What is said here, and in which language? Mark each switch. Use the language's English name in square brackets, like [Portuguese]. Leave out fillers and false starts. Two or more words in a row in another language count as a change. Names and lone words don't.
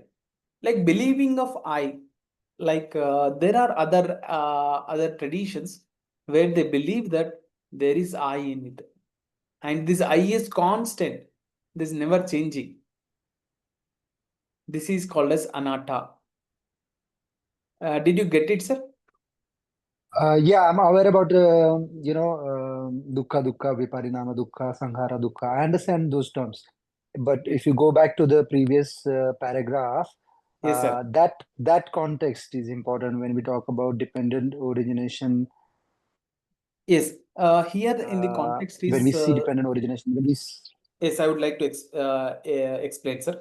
[English] Like believing of I, like there are other traditions where they believe that there is I in it, and this I is constant, this is never changing. This is called as anatta. Did you get it, sir? Yeah, I'm aware about [Pali] dukkha, dukkha, viparinama dukkha, sankhara dukkha. [English] I understand those terms, but if you go back to the previous paragraph, Yes, sir. that context is important when we talk about dependent origination. Yes, here in the context When we is see dependent origination, yes, I would like to explain, sir.